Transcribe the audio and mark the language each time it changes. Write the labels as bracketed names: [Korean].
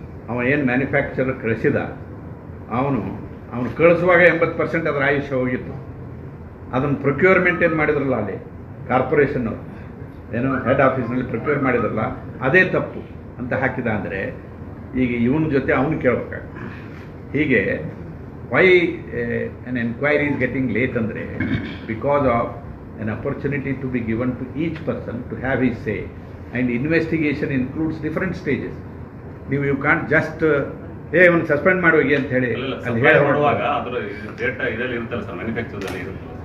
[Kannada] ಅವ ಏನು ಮ್ಯಾನುಫ್ಯಾಕ್ಚರರ್ ಕಳಿಸಿದ, ಅವನು ಕಳಿಸುವಾಗ 80% ಅದರ ಆಯುಷ್ಯ ಹೋಗಿತ್ತು. ಅದನ್ನು ಪ್ರೊಕ್ಯೂರ್ಮೆಂಟ್ ಏನು ಮಾಡಿದ್ರಲ್ಲ, ಅಲ್ಲಿ ಕಾರ್ಪೊರೇಷನ್ನವರು ಏನೋ ಹೆಡ್ ಆಫೀಸ್ನಲ್ಲಿ ಪ್ರೊಕ್ಯೂರ್ ಮಾಡಿದ್ರಲ್ಲ, ಅದೇ ತಪ್ಪು ಅಂತ ಹಾಕಿದ ಅಂದರೆ ಈಗ ಇವನ ಜೊತೆ ಅವನು ಕೇಳಬೇಕಾಗ್ತದೆ. [English] ಹೀಗೆ why an enquiry is getting late ಅಂದರೆ because of an opportunity to be given to each person to have his say, and investigation includes different stages. You can't just [Kannada] ಇವನು ಸಸ್ಪೆಂಡ್ ಮಾಡೋಗಿ ಅಂತ ಹೇಳಿ ಮಾಡುವಾಗ ಅದರ ಡೇಟಾ ಇದರಲ್ಲಿ ಇರುತ್ತಲ್ಲ ಸರ್, ಮ್ಯಾನುಫ್ಯಾಕ್ಚರ್ದಲ್ಲಿ ಇರುತ್ತೆ.